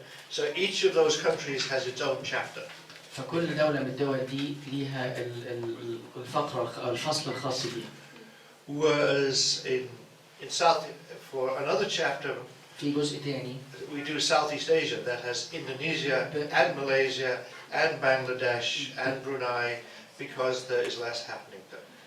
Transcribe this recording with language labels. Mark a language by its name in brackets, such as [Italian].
[English] So each of those countries has its own chapter. [Arabic] فكل دولة من الدول دي ليها الفقرة الفصل الخاص بيها. [English] Whereas in South, for another chapter, [Arabic] في جزء تاني [English] we do Southeast Asia that has Indonesia and Malaysia and Bangladesh and Brunei because there is less happening there.